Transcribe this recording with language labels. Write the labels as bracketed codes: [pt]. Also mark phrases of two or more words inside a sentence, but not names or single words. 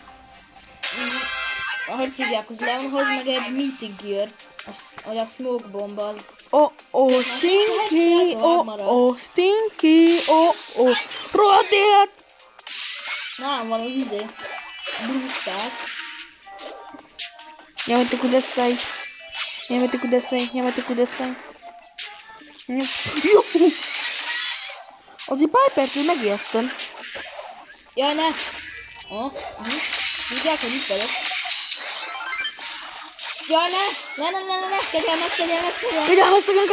[hu] Ahogy hívják az Leonhoz, meg egy Mythic Gear. A Smoke Bomb az... Oh, Stinky, Stinky, rohadt élet! Nálam van az izé. Blue Star. [ja] やめてください。やめてください、やめてください. [hu] Jó! Azért Piper-től megijedtem. Jaj, ne! Tudják, hogy itt vagyok. Jaj, ne! Kegyelmez! Kegyelmeztek nekem!